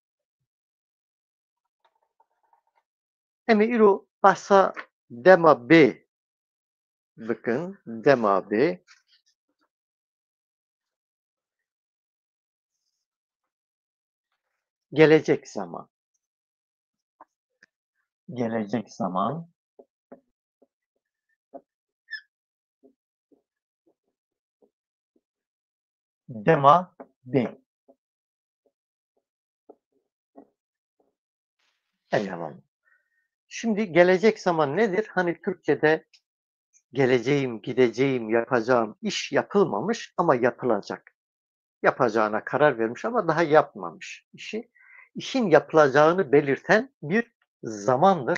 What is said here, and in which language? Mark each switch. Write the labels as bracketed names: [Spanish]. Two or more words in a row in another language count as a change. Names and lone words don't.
[Kurdish] Em ê îro behsa dema bê bikin. Dema bê. [Turkish] Gelecek zaman. Gelecek zaman. [Kurdish] Dema bê. Erê hevalno. [Turkish] Şimdi gelecek zaman nedir? Hani Türkçe'de geleceğim, gideceğim, yapacağım iş yapılmamış ama yapılacak. Yapacağına karar vermiş ama daha yapmamış işi. İşin yapılacağını belirten bir zamandır.